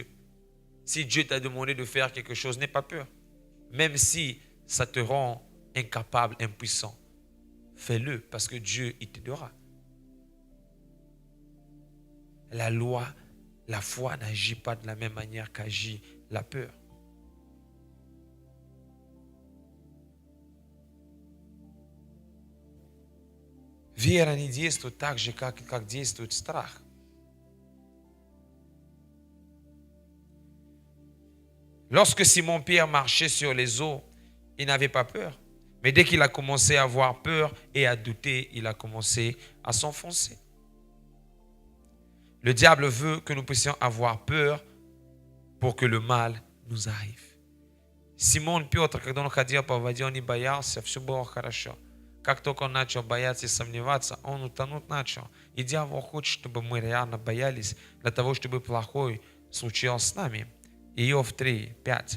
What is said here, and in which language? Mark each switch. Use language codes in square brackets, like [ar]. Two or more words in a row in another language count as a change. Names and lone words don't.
[fr] Si Dieu t'a demandé de faire quelque chose, n'aie pas peur. Même si ça te rend incapable, impuissant, fais-le parce que Dieu, il t'aidera. La loi, la foi n'agit pas de la même manière qu'agit la peur. [ru] Вера не действует так же, как действует страх. [fr] Lorsque Simon-Pierre marchait sur les eaux, il n'avait pas peur. Mais dès qu'il a commencé à avoir peur et à douter, il a commencé à s'enfoncer. Le diable veut que nous puissions avoir peur pour que le mal nous arrive. [ru] Симон Петр, когда он ходил по воде, он не боялся, все было хорошо. Как только он начал бояться и сомневаться, он утонуть начал. И дьявол хочет, чтобы мы реально боялись, для того, чтобы плохое случилось с нами. Иов 3, 5.